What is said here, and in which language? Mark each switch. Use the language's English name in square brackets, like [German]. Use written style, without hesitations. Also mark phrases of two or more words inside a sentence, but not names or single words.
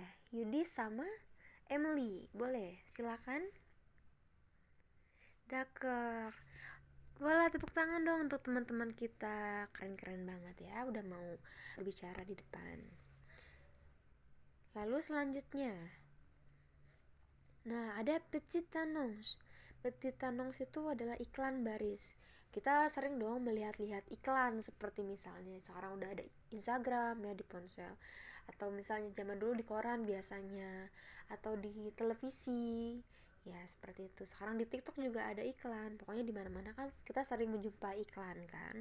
[Indonesian] Yudi sama Emily. Boleh, silakan. [French] D'accord. [Indonesian] Boleh tepuk tangan dong untuk teman-teman kita. Keren-keren banget ya, udah mau berbicara di depan. Lalu selanjutnya, nah ada [French] petite annonce. Petite annonce [Indonesian] itu adalah iklan baris. kita sering dong melihat-lihat iklan, seperti misalnya sekarang udah ada Instagram ya di ponsel, atau misalnya zaman dulu di koran biasanya, atau di televisi ya seperti itu. Sekarang di TikTok juga ada iklan, pokoknya di mana-mana kan kita sering menjumpai iklan kan.